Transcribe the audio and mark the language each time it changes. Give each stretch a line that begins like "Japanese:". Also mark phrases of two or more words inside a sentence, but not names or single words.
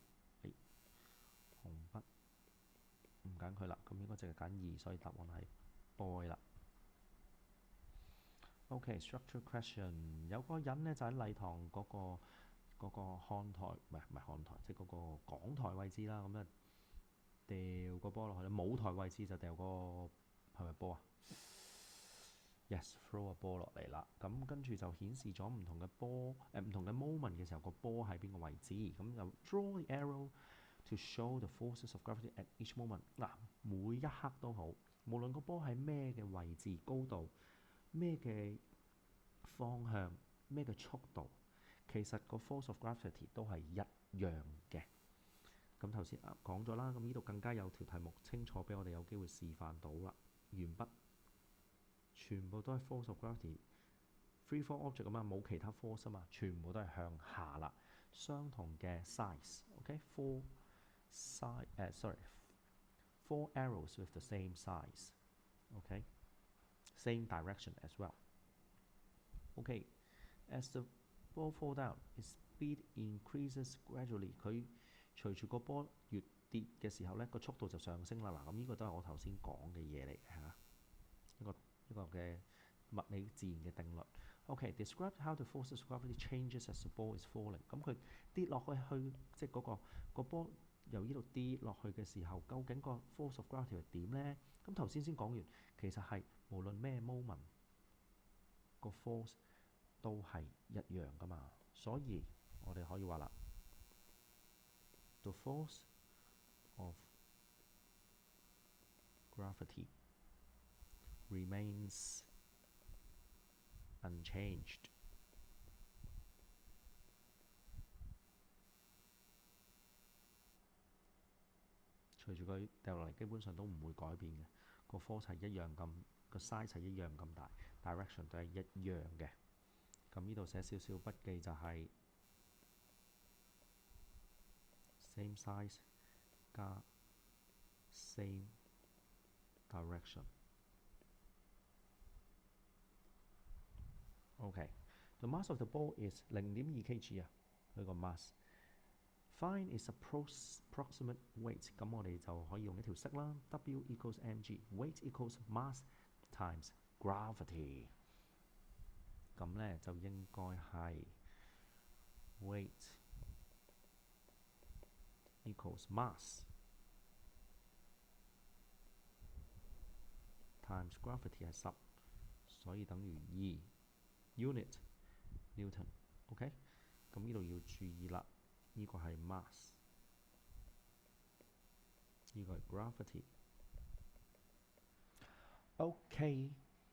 Cantonese: 紅筆唔揀佢啦，咁應該淨係揀2，所以答案係 boy 啦。OK，
English: structure question，
Cantonese: 有個人呢就喺禮堂嗰個看台，唔係看台，即係嗰個講台位置啦。咁啊掉個波落去，舞台位置就掉個係咪波啊 ？
English: Yes，throw
Cantonese: 個波落嚟啦。咁跟住就顯示咗唔同嘅波，唔同嘅 moment 嘅時候，個波喺邊個位置。
English: 咁就 draw the arrow to show the forces of gravity at each moment。
Cantonese: 嗱，每一刻都好，無論個波喺咩嘅位置、高度、咩嘅方向、咩嘅速度，其實個
English: force of gravity
Cantonese: 都係一樣嘅。咁頭先講咗啦，咁呢度更加有條題目清楚俾我哋有機會示範到啦。鉛筆全部都係
English: force of gravity。 Free fall object
Cantonese: 啊嘛，冇其他 force 啊嘛，全部都係向下啦。
English: 相同嘅 size，OK，four four arrows with the same size，OK，same direction as well。OK，as the ball fall down, its speed increases gradually。
Cantonese: 佢隨住個波越跌嘅時候咧，個速度就上升啦。嗱，咁呢個都係我頭先講嘅嘢嚟嚇，一個嘅物理自然嘅定律。
English: OK，describe how the force of gravity changes as the ball is falling。
Cantonese: 咁佢跌落去，即係嗰個波由呢度跌落去嘅時候，究竟個
English: force of gravity
Cantonese: 係點呢？咁頭先講完，其實係無論咩 moment 個 force 都係一樣噶嘛，所以我哋可以話啦 ，
English: the force of gravity remains unchanged。
Cantonese: 隨住佢掉落嚟，基本上都唔會改變嘅，個 force 係一樣咁，個 size 係一樣咁大 ，direction 都係一樣嘅。咁呢度寫少少筆記就係
English: same size 加 same direction。OK，the mass of the ball is 0.2 kg 啊，佢個 mass。Find its approximate weight，
Cantonese: 咁我哋就可以用一條式啦
English: ，W equals mg，weight equals mass times gravity。
Cantonese: 咁咧就應該係
English: weight equals mass times gravity
Cantonese: 係10，所以等於2
English: unit Newton。
Cantonese: OK， 咁呢度要注意啦。呢個係 mass， 呢個係 gravity。OK。